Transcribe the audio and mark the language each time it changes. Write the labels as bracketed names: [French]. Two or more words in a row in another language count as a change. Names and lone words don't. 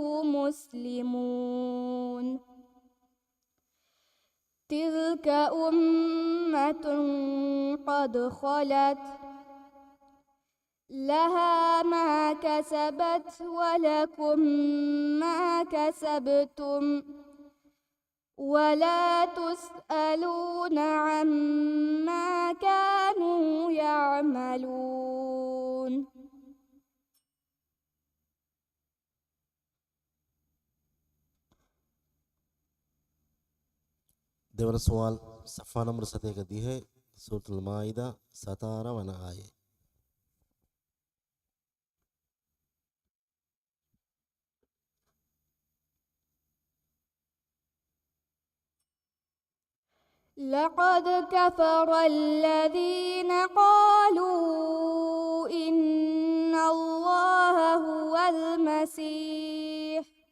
[Arabic] مسلمون تلك أمة قد خلت لها ما كسبت ولكم ما كسبتم ولا تسألون عما كانوا يعملون. [Sinhala] දෙවන සුවල් සෆා නම්බර 7කදී है සූරතුල් මායිදා 17 වන ආයේ. [Arabic] لقد كفر الذين قالوا إن الله هو المسيح